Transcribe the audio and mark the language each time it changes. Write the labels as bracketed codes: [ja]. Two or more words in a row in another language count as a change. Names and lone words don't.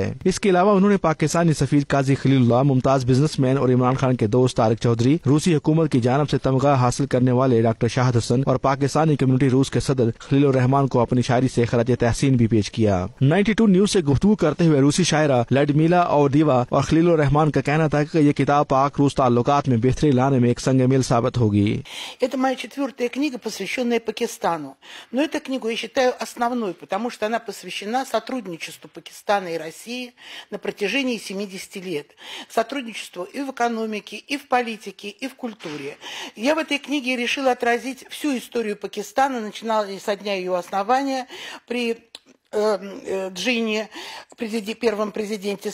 [ur] اس کے علاوہ انہوں نے پاکستانی سفیر قاضی خلیل اللہ، ممتاز بزنس مین اور عمران خان کے دوست طارق چودھری، روسی حکومت کی جانب سے تمغہ حاصل کرنے والے ڈاکٹر شاہد حسن اور پاکستانی کمیونٹی روس کے صدر خلیل الرحمان کو اپنی شاعری سے خراج تحسین بھی پیش کیا۔ 92 نیوز سے گفتگو کرتے ہوئے روسی شاعرہ لڈمیلا اودیوا اور خلیل الرحمان کا کہنا تھا کہ یہ کتاب پاک روس تعلقات میں بہتری لانے میں ایک سنگ میل ثابت ہوگی۔ [ru] Это моя 4-я книга, посвященная Пакистану. Но эту книгу я считаю основной, потому что она посвящена сотрудничеству Пакистана и России на протяжении 70 лет. Сотрудничеству и в экономике, и в политике, и в культуре. Я в этой книге решила отразить всю историю Пакистана, начиная со дня ее основания при Джинни, первом президенте